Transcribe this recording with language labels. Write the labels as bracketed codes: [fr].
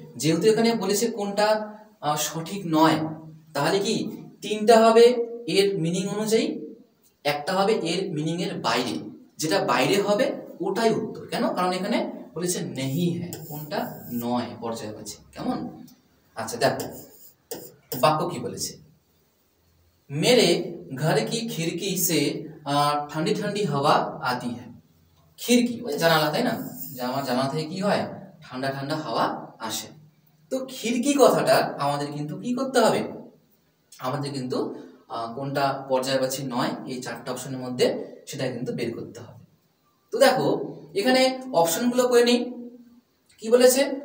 [bn] যেহেতু এখানে বলেছে কোনটা সঠিক নয়, তাহলে কি 3টা হবে এর মিনিং অনুযায়ী, একটা হবে এর মিনিং এর বাইরে, যেটা বাইরে হবে ওটাই উত্তর। কেন? কারণ এখানে বলেছে নেহি হ্যাঁ, কোনটা নয় পর্যায়বাচী। কেমন? আচ্ছা দেখো বাক্য কি বলেছে, [hi] मेरे घर की खिड़की से ठंडी ठंडी हवा आती है। [bn] খিড়কি ওই জানালা, তাই না? যে আমার জানালা থেকে কি হয়, ঠান্ডা ঠান্ডা হাওয়া আসে। তো খিড়কি কথাটা আমাদের কিন্তু কি করতে হবে, আমাদের কিন্তু কোনটা পর্যায়বাচী নয় এই চারটা অপশনের মধ্যে সেটা কিন্তু বের করতে হবে। তো দেখো এখানে অপশনগুলো করে নিই। কি বলেছে?